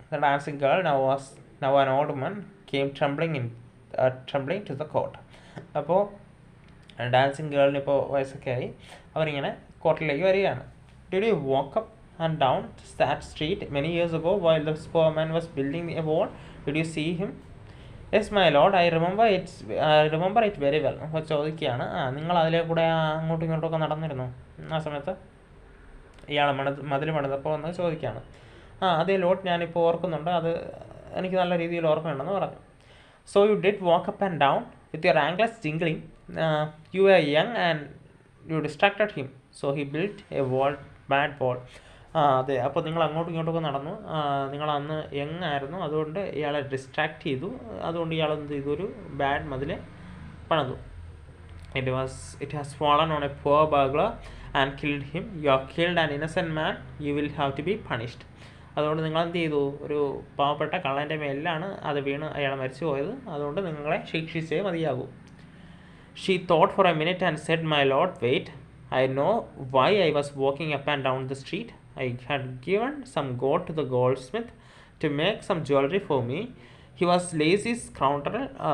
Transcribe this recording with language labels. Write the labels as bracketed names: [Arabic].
[English] The dancing girl now an old woman came trembling to the court. [Malayalam] അപ്പോൾ dancing ഗേളിന് ഇപ്പോൾ വയസ്സൊക്കെ ആയി, അവരിങ്ങനെ കോർട്ടിലേക്ക് വരികയാണ്. [English] Did you walk up and down that street many years ago while the poor man was building a wall? Did you see him? Yes, my lord, I remember it very well. [Malayalam] അപ്പോൾ ചോദിക്കുകയാണ്, നിങ്ങൾ അതിലെ കൂടെ അങ്ങോട്ടും ഇങ്ങോട്ടുമൊക്കെ നടന്നിരുന്നു ആ സമയത്ത് ഇയാൾ മതിൽ പണിതപ്പോൾ എന്ന് ചോദിക്കുകയാണ്. അതേ ലോഡ്, ഞാനിപ്പോൾ ഓർക്കുന്നുണ്ട്, അത് എനിക്ക് നല്ല രീതിയിൽ ഓർമ്മയുണ്ടെന്ന് പറഞ്ഞു. [English] So you did walk up and down with your ankles jingling. You were young and you distracted him, so he built a bad wall. [Malayalam] അതെ, അപ്പോൾ നിങ്ങൾ അങ്ങോട്ടും ഇങ്ങോട്ടൊക്കെ നടന്നു, നിങ്ങൾ അന്ന് യങ് ആയിരുന്നു, അതുകൊണ്ട് ഇയാളെ ഡിസ്ട്രാക്ട് ചെയ്തു, അതുകൊണ്ട് ഇയാൾ എന്ത് ചെയ്തു, ഒരു ബാഡ് മതിൽ പണിതു. [English] It has fallen on a poor burglar and killed him. You have killed an innocent man. You will have to be punished. [Malayalam] അതുകൊണ്ട് നിങ്ങൾ എന്ത് ചെയ്തു, ഒരു പാവപ്പെട്ട കള്ളൻ്റെ മേലിലാണ് അത് വീണ് അയാൾ മരിച്ചു പോയത്, അതുകൊണ്ട് നിങ്ങളെ ശിക്ഷിച്ചേ മതിയാകൂ. [English] She thought for a minute and said, my lord, wait, I know why I was walking up and down the street. I had given some gold to the goldsmith to make some jewelry for me. He was lazy scoundrel.